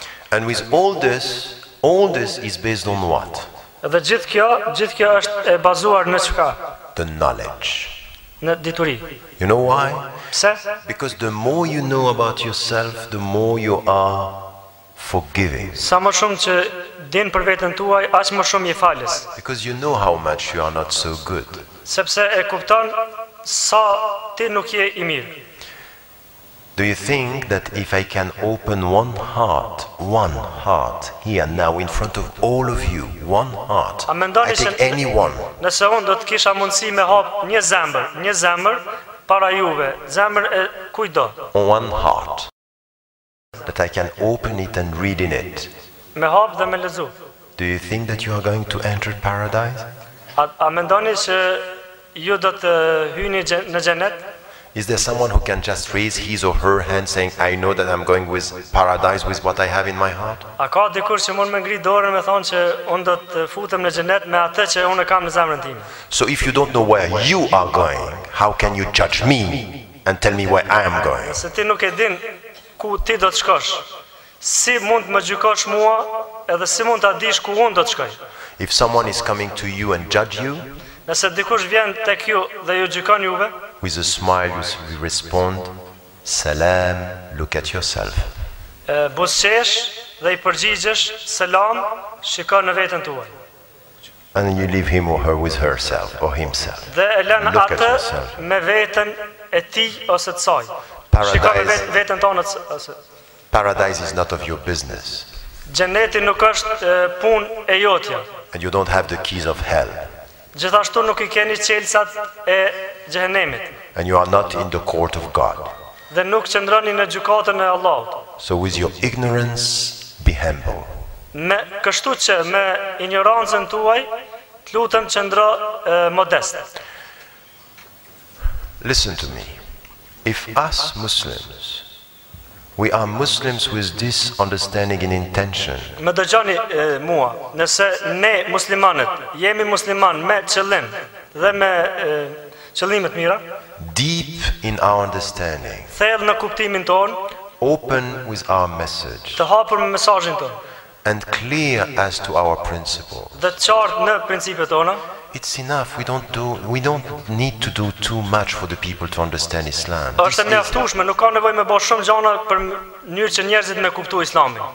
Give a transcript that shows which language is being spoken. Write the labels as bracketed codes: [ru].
[en] And with all this is based on what? [sq] Dhe gjithë kjo është e bazuar në çka? [en] The knowledge. [sq] Në dituri. [en] You know why? [sq] Pse? [en] Because the more you know about yourself, the more you are forgiving. [sq] Sa më shumë që din për veten tuaj, aq më shumë je falës. [en] Because you know how much you are not so good. [sq] Sepse e kupton sa ti nuk je I mirë. [en] Do you think that if I can open one heart here now in front of all of you, one heart, I take anyone, [sq] Nëse unë do të kisha mundësi me hap një zemër para juve, zemër e kujdo, [en] one heart, that I can open it and read in it, [sq] me hap dhe me lexu. [en] do you think that you are going to enter paradise? [sq] A mendoni që ju do të hyni në xhenet? [en] Is there someone who can just raise his or her hand saying, I know that I'm going with paradise with what I have in my heart? [sq] A ka dikur që mund me ngri dorën me thonë që unë do të futem në xhenet me atë që unë kam në zemrën time? [en] So if you don't know where you are going, how can you judge me and tell me where I am going? [sq] Se ti nuk e din ku ti do të shkosh, si mund të më gjykosh mua, edhe si mund ta dish ku unë do të shkoj? [en] If someone is coming to you and judge you, [sq] Nëse dikush vjen tek ju dhe ju gjykon juve, [en] with a smile you respond, Salam, look at yourself. [sq] buzëqesh dhe I përgjigjesh, selam, shiko në veten tuaj. [en] And then you leave him or her with herself or himself. [sq] Dhe e lën [en] Look at [sq] atë [en] yourself. [sq] me veten e tij ose të saj. [en] Paradise. [sq] Shiko me veten tonë ose [en] Paradise is not of your business. [sq] xheneti nuk është punë e jotja. [en] And you don't have the keys of hell. [sq] Gjithashtu nuk I keni çelësat e xhehenemit [en] And you are not in the court of God. [sq] dhe nuk qëndroni në gjykatën e Allahut. [en] So with your ignorance, be humble. [sq] Kështu që me ignorancën tuaj, të lutem qëndro modest. [en] Listen to me. If us Muslims, we are Muslims with this understanding and intention, [sq] Më dëgjoni mua, nëse ne muslimanët jemi musliman me qëllim dhe me qëllime të mira, [en] deep in our understanding, [sq] thellë në kuptimin ton, [en] open with our message, [sq] të hapur me mesazhin ton, [en] and clear as to our principle, [sq] dhe të qartë në principet tona, [en] it's enough. We don't need to do too much for the people to understand Islam. [sq] është e mjaftueshme, nuk ka nevojë me bëj shumë gjëra për mënyrë që njerëzit me kuptu Islamin.